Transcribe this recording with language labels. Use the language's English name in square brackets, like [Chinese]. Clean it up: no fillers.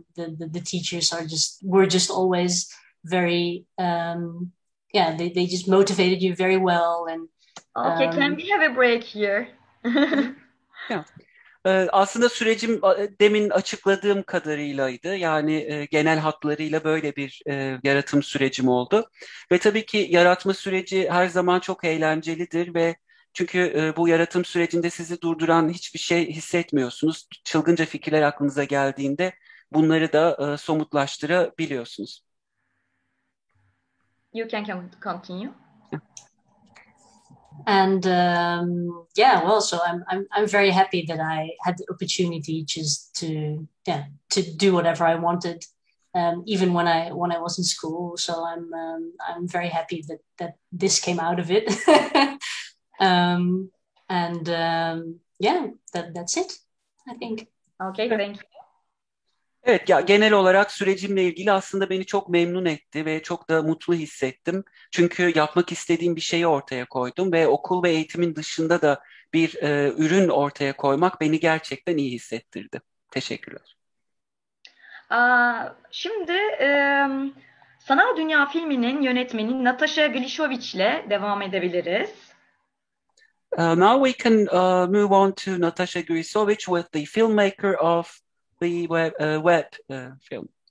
[English] And the teachers were just always very they just motivated you very well. And okay, can we have a break here? Yeah. [Turkish] Aslında sürecim demin açıkladığım kadarıylaydı. Yani genel hatlarıyla böyle bir yaratım sürecim oldu. Ve tabii ki yaratma süreci her zaman çok eğlencelidir ve çünkü bu yaratım sürecinde sizi durduran hiçbir şey hissetmiyorsunuz. Çılgınca fikirler aklınıza geldiğinde bunları da somutlaştırabiliyorsunuz. [English] You can continue. And yeah, well, so I'm very happy that I had the opportunity just to do whatever I wanted, even when I was in school. So I'm very happy that this came out of it. And yeah, that's it, I think. Okay, thank you. [Turkish] Evet, ya genel olarak sürecimle ilgili aslında beni çok memnun etti ve çok da mutlu hissettim. Çünkü yapmak istediğim bir şeyi ortaya koydum ve okul ve eğitimin dışında da bir ürün ortaya koymak beni gerçekten iyi hissettirdi. Teşekkürler. Şimdi Sanal Dünya filminin yönetmeni Nataša Glišović ile devam edebiliriz. [English] Now we can move on to Nataša Glišović with the filmmaker of the web film.